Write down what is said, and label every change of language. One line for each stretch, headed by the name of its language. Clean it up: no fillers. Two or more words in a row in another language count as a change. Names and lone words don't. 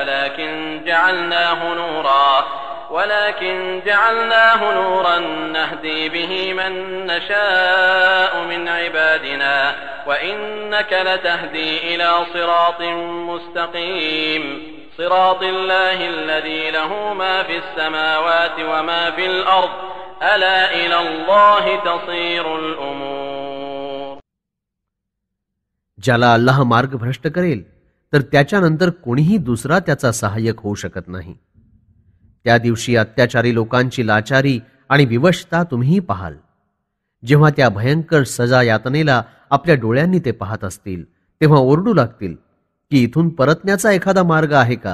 Arabic: ولكن جعلناه نورا نهدي به من نشاء من عبادنا وإنك لتهدي إلى صراط مستقيم صراط الله الذي له ما في السماوات وما في الأرض ألا إلى الله تصير الأمور.
Marathi: ज्याला अल्लाह मार्ग भ्रष्ट करेल तर त्याच्यानंतर कोणीही दुसरा त्याचा सहाय्यक होऊ शकत नाही. त्या दिवशी अत्याचारी लोकांची लाचारी आणि विवशता तुम्ही पाहाल. जेव्हा त्या भयंकर सजा यातनेला आपल्या डोळ्यांनी ते पाहत असतील तेव्हा ओरडू लागतील की इथून परतण्याचा एखादा मार्ग आहे का.